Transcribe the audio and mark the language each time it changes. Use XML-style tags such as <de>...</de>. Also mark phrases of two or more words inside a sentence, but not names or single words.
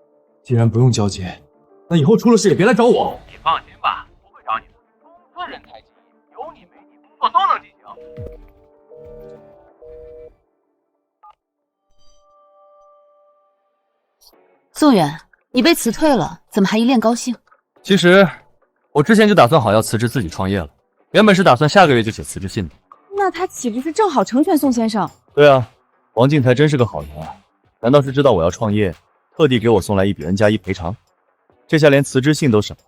<zh>既然不用交接，那以后出了事也别来找我。你放心吧，不会找你的。公司人才济济，有你没你，工作都能进行。宋远，你被辞退了，怎么还一脸高興？其實我之前就打算好要辭職自己創業了，原本是打算下個月就寫辭職信的。那他豈不是正好成全宋先生？對啊，王靜才真是個好人啊！難道是知道我要創業，特地給我送來一筆 N+1賠償？這下連辭職信都省了。</zh>